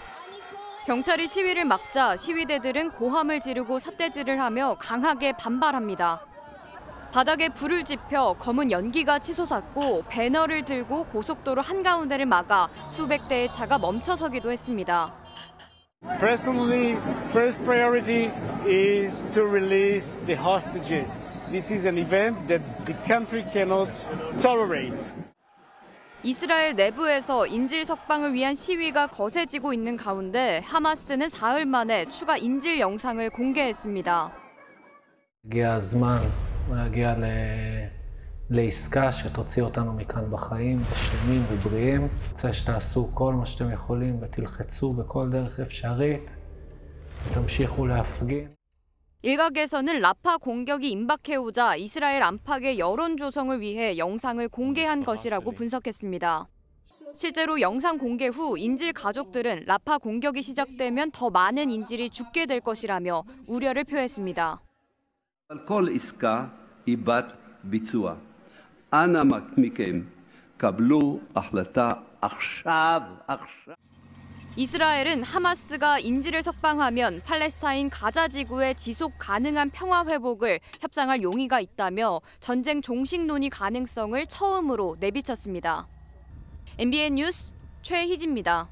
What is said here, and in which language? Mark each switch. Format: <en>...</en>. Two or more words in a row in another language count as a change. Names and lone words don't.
<ko>경찰이 시위를 막자 시위대들은 고함을 지르고 삿대질을 하며 강하게 반발합니다. 바닥에 불을 지펴 검은 연기가 치솟았고 배너를 들고 고속도로 한가운데를 막아 수백 대의 차가 멈춰서기도 했습니다.</ko> <en>Personally, first priority is to release the hostages. This is an event that the country cannot tolerate.</en> <ko>이스라엘 내부에서 인질 석방을 위한 시위가 거세지고 있는 가운데 하마스는 사흘 만에 추가 인질 영상을 공개했습니다.</ko> <he>הגיע הזמן להגיע לעסקה שתוציא אותנו מכאן בחיים, בשלמים ובריאים. רוצה שתעשו כל מה שאתם יכולים ותלחצו בכל דרך אפשרית ותמשיכו להפגין.</he> <ko>일각에서는 라파 공격이 임박해오자 이스라엘 안팎의 여론 조성을 위해 영상을 공개한 것이라고 분석했습니다. 실제로 영상 공개 후 인질 가족들은 라파 공격이 시작되면 더 많은 인질이 죽게 될 것이라며 우려를 표했습니다.</ko> <he>כל עסקה היא בת ביצוע. אנא מכם, קבלו החלטה עכשיו.</he> <ko>이스라엘은 하마스가 인질을 석방하면 팔레스타인 가자 지구의 지속 가능한 평화 회복을 협상할 용의가 있다며 전쟁 종식 논의 가능성을 처음으로 내비쳤습니다. MBN 뉴스 최희지입니다.</ko>